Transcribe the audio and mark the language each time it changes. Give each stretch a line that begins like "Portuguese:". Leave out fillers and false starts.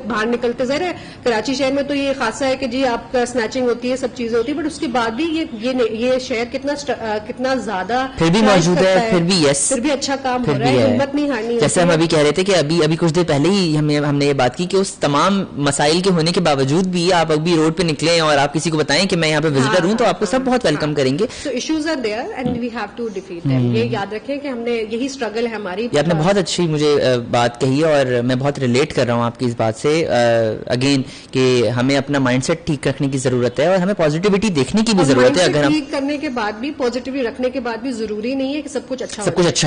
Urdu: باہر نکلتے ظاہر ہے کراچی شہر میں تو یہ خاصا ہے کہ جی آپ کا اسنیچنگ ہوتی ہے, سب چیزیں ہوتی ہے, بٹ اس کے بعد بھی یہ شہر کتنا زیادہ پھر بھی موجود ہے, پھر بھی اچھا کام ہو رہا ہے, ہمت نہیں ہارنی. جیسے ہم ابھی کہہ رہے تھے کہ ابھی کچھ دیر پہلے ہی ہم نے یہ بات کی کہ اس تمام مسائل کے ہونے کے باوجود بھی آپ ابھی روڈ پہ نکلیں اور آپ کسی کو بتائیں کہ میں یہاں پہ وزٹر ہوں, تو آپ کو سب بہت ویلکم کریں گے.
English: So issues are there and we have to defeat them.
Urdu: یہ یاد رکھیں کہ ہم نے یہی اسٹرگل ہے ہماری. یہ آپ نے بہت اچھی مجھے بات کہی اور میں بہت ریلیٹ کر رہا ہوں آپ کی اس بات سے اگین, کہ ہمیں اپنا مائنڈ سیٹ ٹھیک رکھنے کی ضرورت ہے اور ہمیں پازیٹیوٹی دیکھنے کی بھی ضرورت ہے. اگر ہم ٹھیک کرنے کے بعد بھی, پازیٹیوٹی رکھنے کے بعد بھی ضروری نہیں ہے کہ سب کچھ اچھا